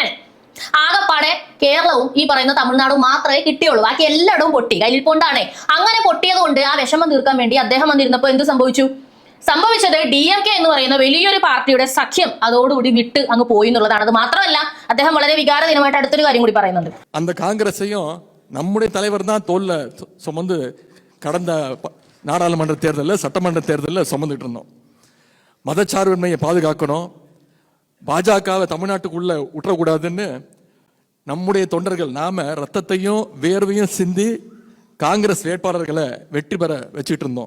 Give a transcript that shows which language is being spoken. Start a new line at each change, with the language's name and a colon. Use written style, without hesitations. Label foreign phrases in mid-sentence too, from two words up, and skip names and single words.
Malayalam: ആകെപ്പാടെ കേരളവും ഈ പറയുന്ന തമിഴ്നാടും മാത്രമേ കിട്ടിയുള്ളൂ, ബാക്കി എല്ലായിടവും പൊട്ടി കയ്യിൽക്കൊണ്ടാണേ. അങ്ങനെ പൊട്ടിയത് കൊണ്ട് ആ വിഷമം തീർക്കാൻ വേണ്ടി അദ്ദേഹം വന്നിരുന്നപ്പോൾ എന്ത് സംഭവിച്ചത് DMK എന്ന് പറയുന്ന വലിയൊരു പാർട്ടിയുടെ സഖ്യം അതോടുകൂടി വിട്ട് അങ്ങ് പോയി എന്നുള്ളതാണ്. അത് മാത്രമല്ല അദ്ദേഹം വളരെ വികാരദിനമായിട്ട് അടുത്തൊരു കാര്യം കൂടി പറയുന്നുണ്ട്.
Tamil: அந்த காங்கிரஸையும் நம்முடைய தலைவர் தான் தோல்ல சுமந்து கடந்த நாடாளுமன்ற தேர்தலில் சட்டமன்ற தேர்தலில் சுமந்துட்டு இருந்தோம். மதச்சார்பின்மையை பாதுகாக்கணும், பாஜகவை தமிழ்நாட்டுக்குள்ள விட்டுறக்கூடாதுன்னு நம்முடைய தொண்டர்கள் நாம ரத்தத்தையும் வேர்வையும் சிந்தி காங்கிரஸ் வேட்பாளர்களை வெற்றி பெற வச்சுட்டு இருந்தோம்.